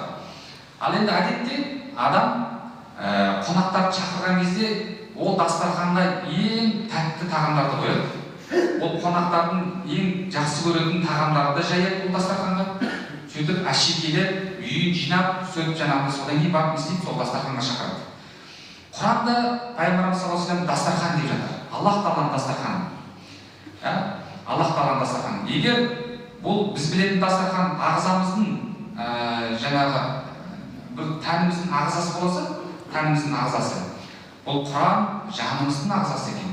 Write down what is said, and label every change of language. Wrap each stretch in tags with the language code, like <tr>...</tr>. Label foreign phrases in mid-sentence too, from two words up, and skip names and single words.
<kk>Ал енді әдетте адам қонақтарды шақырған кезде ол дастарханға ең тәтті тағамдарды қояды. Ол қонақтардың ең жақсы көретін тағамдарды жаяды ол дастарханға. Сөйтіп әшекейлеп, үйін жинап, сөйтіп жаңағы содан кейін барып істейді, сол дастарханға шақырады. Құранда Пайғамбарымыз</kk> <ar>صلى الله عليه وسلم</ar> <kk>дастархан деп жатыр. Аллах тағаланың дастарханы. Аллах тағаланың дастарханы. Егер бұл біз білетін дастархан ағзамыздың жаңағы бір тәніміздің ағзасы болса, тәніміздің ағзасы. Бұл Құран жанымыздың ағзасы екен.</kk>